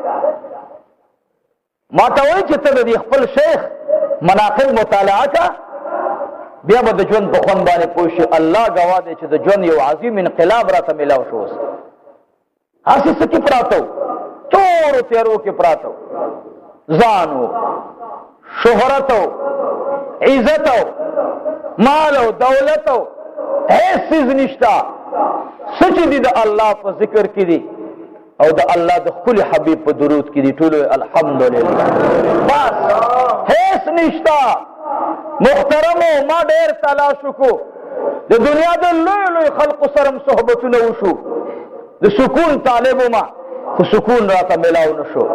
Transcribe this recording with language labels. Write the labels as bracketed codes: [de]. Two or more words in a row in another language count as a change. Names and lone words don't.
[ps] ما ته وایي چې ته د دې خپل شیخ مناقب مطالعه که، بیا به د ژوند په خوند باندې پوه شي. الله ګواه دی چې د ژوند یو عظیم انقلاب راته میلاو شو. اوس هسې څه کې پراته و؟ تورو تیارو کې پراته و. ځان و، شهرت و، عزت و، مال و دولت و، هیڅ څیز نشته. څه چې دي د الله په ذکر کې دي او د الله د ښکلي حبیب په درود کې دي، ټولو [ar] الحمدلله. [ps] بس هیڅ نشته. محترمو، ما ډېر تلاش وکړو، د دنیا د لوی لوی خلقو سره م صحبتونه وشو، د سکون طالب ومه، خو سکون راته میلاو نه شو.